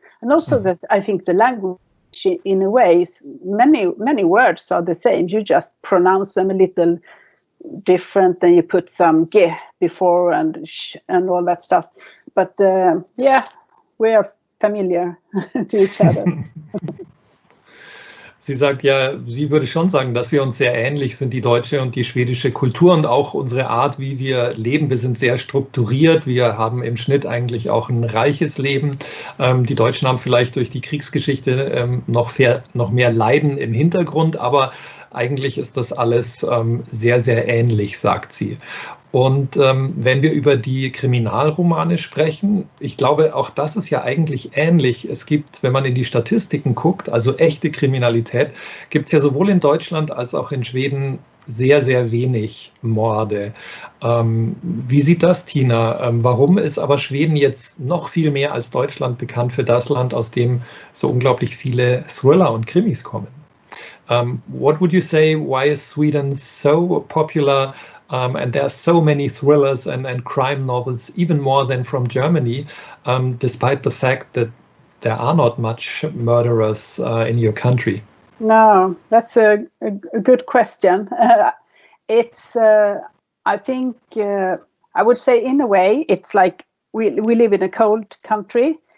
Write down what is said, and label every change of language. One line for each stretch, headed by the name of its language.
English: And also that I think the language in a way is many words are the same. You just pronounce them a little different, and you put some ge before and sh and all that stuff. But we are familiar to each other.
German: Sie sagt ja, sie würde schon sagen, dass wir uns sehr ähnlich sind, die deutsche und die schwedische Kultur und auch unsere Art, wie wir leben. Wir sind sehr strukturiert, wir haben im Schnitt eigentlich auch ein reiches Leben. Die Deutschen haben vielleicht durch die Kriegsgeschichte noch mehr Leiden im Hintergrund, aber eigentlich ist das alles sehr, sehr ähnlich, sagt sie. Und wenn wir über die Kriminalromane sprechen, ich glaube, auch das ist ja eigentlich ähnlich. Es gibt, wenn man in die Statistiken guckt, also echte Kriminalität, gibt es ja sowohl in Deutschland als auch in Schweden sehr, sehr wenig Morde. Wie sieht das, Tina? Warum ist aber Schweden jetzt noch viel mehr als Deutschland bekannt für das Land, aus dem so unglaublich viele Thriller und Krimis kommen?
English: What would you say, why is Sweden so popular? And there are so many thrillers and crime novels, even more than from Germany, despite the fact that there are not much murderers in your country. No, that's a good question. It's, I think, I would say in a way, it's like we live in a cold country.